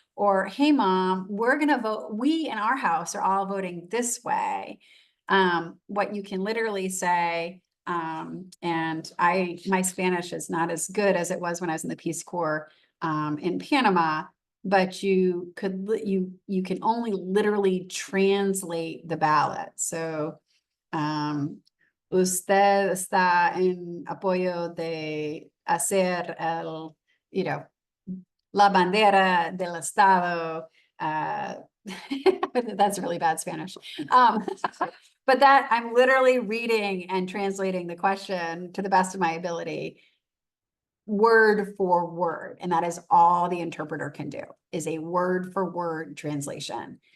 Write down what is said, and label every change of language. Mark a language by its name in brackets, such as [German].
[English] Or, hey, mom, we're going to vote. We in our house are all voting this way. What you can literally say, and my Spanish is not as good as it was when I was in the Peace Corps in Panama, but you can only literally translate the ballot. [Spanish] So, usted está en apoyo de hacer la bandera del estado. [English] That's really bad Spanish. But that I'm literally reading and translating the question to the best of my ability, word for word. And that is all the interpreter can do, is a word for word translation.